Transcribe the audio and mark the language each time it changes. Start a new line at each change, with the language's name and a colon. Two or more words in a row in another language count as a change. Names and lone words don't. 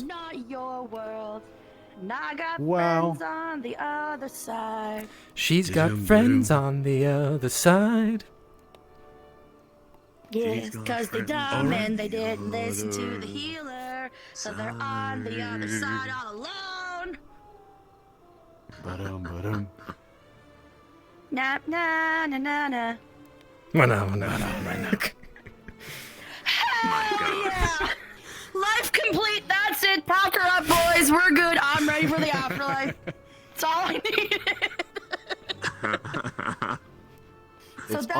English: Now, not your world. And I got Wow. friends on the other side. She's got friends on the other side. Yes, cause they're dumb and they didn't listen to the healer. So they're on the other side all alone. Ba-dum. Na na na na na. Hell yeah! Life complete, that's it. Pack her up, boys. We're good. I'm ready for the afterlife. That's all I needed. So It's that's